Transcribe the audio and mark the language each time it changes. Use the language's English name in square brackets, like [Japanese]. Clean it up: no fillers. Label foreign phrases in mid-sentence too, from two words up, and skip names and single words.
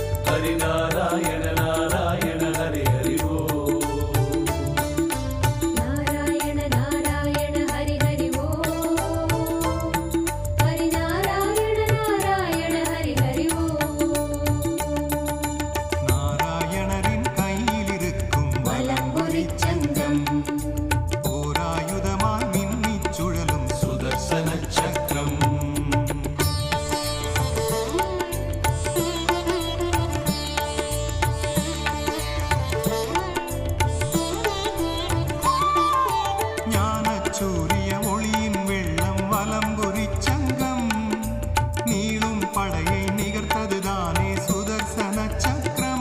[Sanskrit] हरि नारायण नारायण हरि हरि ओ नारायण नारायण हरि हरि ओ हरि नारायण नारायण हरि हरि ओ [Tamil] நாராயணரின் கையிலிருக்கும் வலம்புரி சங்கம் ஓராயுதமாய் மின்னிச் சுழலும் [Sanskrit] सुदर्शन चक्रम् [Tamil] ஞானச்சூரிய ஒளியின் வெள்ளம் வலம்புரி சங்கம் நீளும் படையை நிகர்த்ததுதானே சுதர்சன சக்கரம்